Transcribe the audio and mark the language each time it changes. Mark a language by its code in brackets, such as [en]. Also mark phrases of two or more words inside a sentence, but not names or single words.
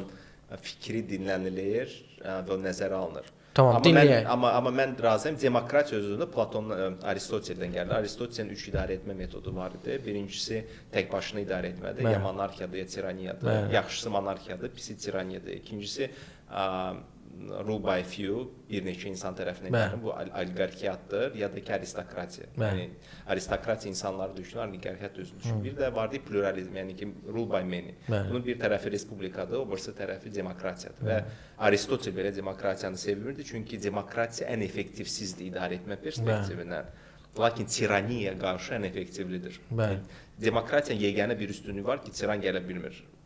[az] Fikri dinlənilir və nəzərə alınır. Tamam, dinləyək. Amma mən razıyam. Demokratiya özündə Platon, Aristoteldən gəlir. Aristotelin 3 idarə etmə metodu var idi. Birincisi tək başına idarə etmədir. Ya monarxiyadır, ya tiraniyadır. Yaxşısı monarxiyadır, pisi tiraniyadır. [en] İkincisi rule by few, [az] bir neçə insan tərəfindən gəlir. Bu oliqarxiyadır, ya da ki aristokratiya. Yəni aristokratiya insanları düşünür, oliqarxiyat özünü düşünür. Bir də var pluralizm, yəni ki [en] rule by many. [az] Bunun bir tərəfi respublikadır, o birisi tərəfi demokratiyadır. Və Aristotel belə demokratiyanı sevmirdi, çünki demokratiya ən effektivsizdir idarə etmə perspektivindən. Lakin tiraniyaya qarşı ən effektivlidir. Demokratiyanın yeganə bir üstünlüyü var ki, tiran gələ bilmir.